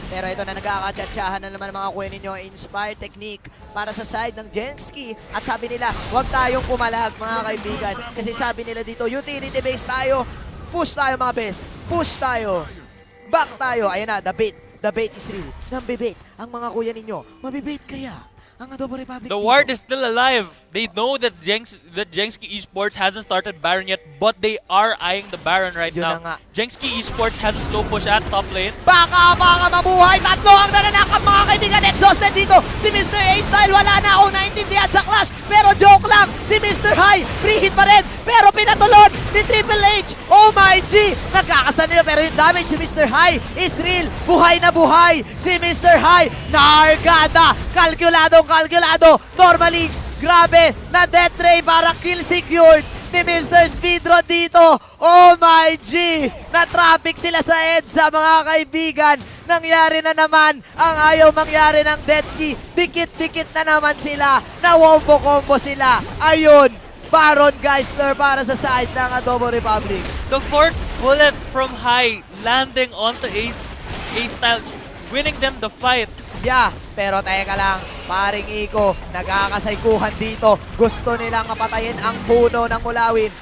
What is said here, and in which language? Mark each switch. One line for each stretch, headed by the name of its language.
Filipino: Pero ito na, nagkakatsatsyahan na naman mga kuya ninyo. Inspired technique para sa side ng JSKI. At sabi nila, huwag tayong pumalag mga kaibigan. Kasi sabi nila dito, utility base tayo. Push tayo mga best. Push tayo. Back tayo. Ayan na,
English: the bait. The bait is real.
Filipino: Nambibait ang mga kuya ninyo. Mabibait kaya ang Adobo Republic
English: The ward is still alive. They know that JSKI Esports hasn't started Baron yet, but they are eyeing the Baron right
Filipino: Yun na nga.
English: now. JSKI Esports has a slow push at top lane.
Filipino: Baka mabuhay. Tatlo ang nananakap mga kaibigan. Exhausted dito. Si Mr. A-Style wala na akong naintindihan sa clash. Pero joke lang. Si Mr. High, free hit pa rin. Pero pinatulog ni Triple H. Oh my G. Nagkakasal nila pero yung damage si Mr. High is real. Buhay na buhay. Si Mr. High. Nargada. Kalkuladong kalkulado. Normally, grabe. Na death ray para kill secured ni Mr. Speedro dito. Oh my G! Na-traffic sila sa EDSA mga kaibigan. Nangyari na naman ang ayaw mangyari ng Detski. Dikit-dikit na naman sila. Na-wombo-combo sila. Ayun, Baron Geisler para sa side ng Adobo Republic.
English: The fourth bullet from High landing onto A-Style, winning them the fight.
Filipino: Yeah, pero teka lang, paring Iko, nagkakasaikuhan dito. Gusto nilang mapatayin ang puno ng Mulawin.